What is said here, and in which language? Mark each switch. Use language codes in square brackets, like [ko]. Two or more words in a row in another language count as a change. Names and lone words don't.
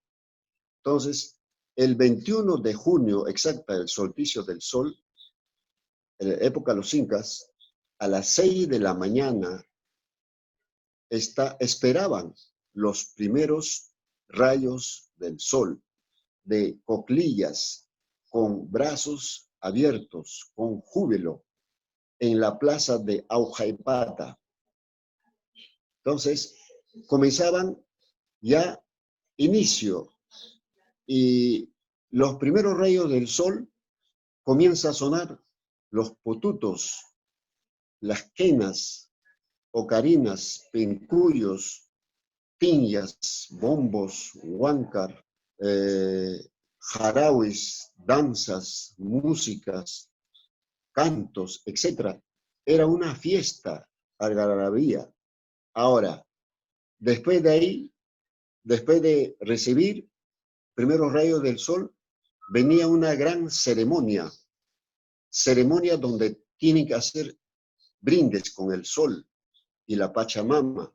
[es] Entonces, el 21 de junio, exacta, el solsticio del sol, en la época de los incas, a las 6 de la mañana, esperaban los primeros rayos del sol, de cuclillas, con brazos abiertos, con júbilo, en la plaza de Aujaipata. Entonces, comenzaban ya inicio y los primeros rayos del sol comienza a sonar los potutos, las quenas, ocarinas, pencuyos, tiñas, bombos, huáncar, jarauis, danzas, músicas, cantos, etc. Era una fiesta, algarabía. Ahora, después de ahí, después de recibir primeros rayos del sol, venía una gran ceremonia, ceremonia donde tienen que hacer brindes con el sol y la Pachamama.